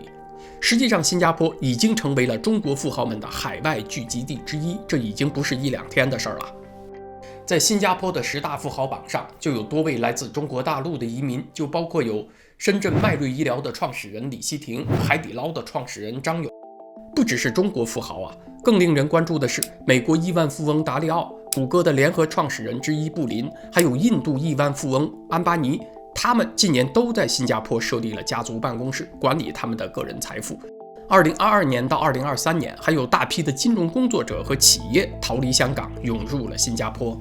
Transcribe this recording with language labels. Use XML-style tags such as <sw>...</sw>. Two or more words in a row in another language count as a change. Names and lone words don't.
<zh>實際上，新加坡已經成為了中國富豪們的海外聚集地之一，這已經不是1-2天的事了。在新加坡的10大富豪榜上，就有多位来自中国大陸的移民，就包括有深圳迈瑞醫療的創始人李希廷、海底撈的創始人張勇。不只是中國富豪啊，更令人關注的是美国億萬富翁達利奧、谷歌的聯合創始人之一布林，還有印度億萬富翁安巴尼，他們近年都在新加坡設立了家族辦公室，管理他們的個人財富。2022年到2023年，還有大批的金融工作者和企業逃離香港，湧入了新加坡。</zh>